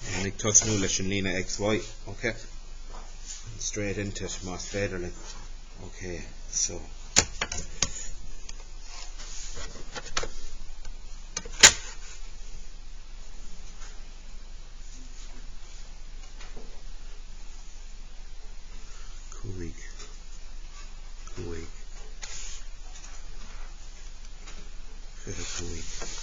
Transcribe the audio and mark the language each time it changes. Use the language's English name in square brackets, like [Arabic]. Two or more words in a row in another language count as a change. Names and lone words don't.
[Irish] ag tosnú leis an lína XY. [English] Okay, straight into it, [Irish] más féidirlinn. [English] Okay, so Cuig Cuig